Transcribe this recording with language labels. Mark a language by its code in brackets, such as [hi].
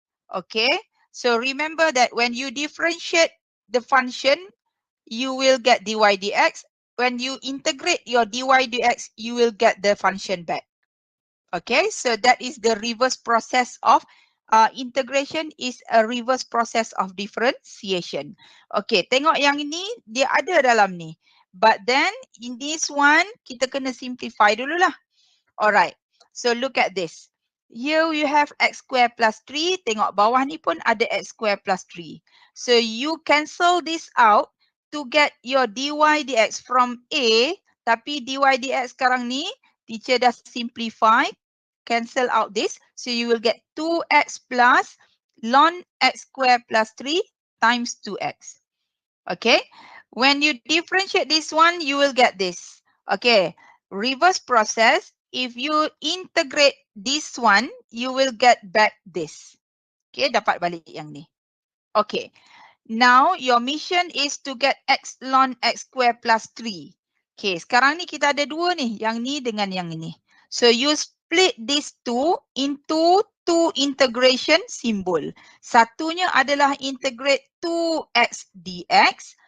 [en] Okay, so remember that when you differentiate the function, you will get dy dx. When you integrate your dy dx, you will get the function back. Okay, so that is the reverse process of integration is a reverse process of differentiation. [ms] Okay, tengok yang ini, dia ada dalam ni. [en] But then, in this one, [ms] kita kena simplify dululah. [en] Alright, so look at this. Here you have x square plus 3. [ms] Tengok bawah ni pun ada x square plus 3. [en] So you cancel this out to get your dy dx from A. [ms] Tapi dy dx sekarang ni, teacher dah simplify. [en] Cancel out this. So you will get 2x plus ln x square plus 3 times 2x. Okay. When you differentiate this one, you will get this. Okay. Reverse process. If you integrate this one, you will get back this. Okay. [ms] Dapat balik yang ni. [en] Okay. Now, your mission is to get x ln x square plus 3. Okay. [ms] Sekarang ni kita ada dua ni. Yang ni dengan yang ini. So, [en] you split these two into two integration symbol. [ms] Satunya adalah integrate 2x dx.